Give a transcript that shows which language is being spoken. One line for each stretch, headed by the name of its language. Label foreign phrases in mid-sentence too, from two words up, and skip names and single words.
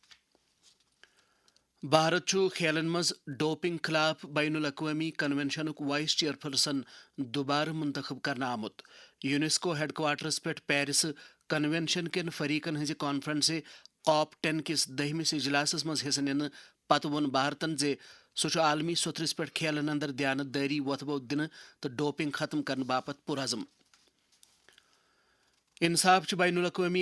Kashmiri: بھارت چھُ کھیلن مز ڈوپنگ خلاف بین الاقوامی کنونشنک
English: vice chairperson
Kashmiri: دوبارہ منتخب کرنا آمت یونیسکو ہیڈ کوارٹرس پہ پیرس کنونشن کن فریقن ہز کانفرنس COP 10 کس 10مس اجلاسس مز حصہ نن پتہ وون بھارتن زِ سُہ چھُ عالمی سطرس پہ کھیلن اندر دیانتداری وۄتھبو دِنہٕ تہٕ ڈوپنگ ختم کرنہٕ باپت پُرعزم انصاف چہ بین الاقوامی